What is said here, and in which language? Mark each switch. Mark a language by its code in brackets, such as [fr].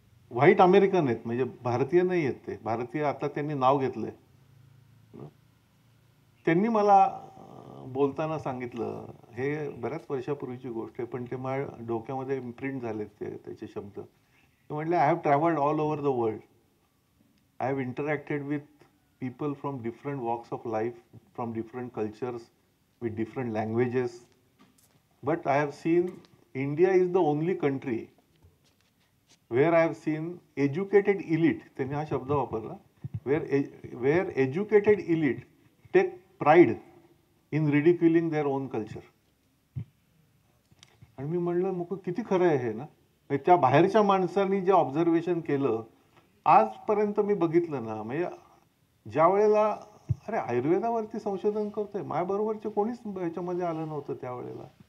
[mr] White American आहेत, म्हणजे भारतीय नाही आहेत ते. भारतीय आता त्यांनी नाव घेतलंय. त्यांनी मला बोलताना सांगितलं, हे बऱ्याच वर्षापूर्वीची गोष्ट आहे पण ते माझ्या डोक्यामध्ये इम्प्रिंट झालेत त्याचे शब्द. ते म्हटले, [en] I have travelled all over the world. I have interacted with people from different walks of life, from different cultures, with different languages. But I have seen India is the only country where I have seen educated elite, [mr] त्यांनी हा शब्द वापरला, [en] where educated elite take pride in ridiculing their own culture. [mr] आणि मी म्हणलं, मग किती खरं आहे हे ना. त्या बाहेरच्या माणसांनी जे ऑब्झर्वेशन केलं आजपर्यंत मी बघितलं ना, म्हणजे ज्या वेळेला अरे आयुर्वेदावरती संशोधन करतोय, माझ्याबरोबरचे कोणीच याच्यामध्ये आलं नव्हतं त्यावेळेला.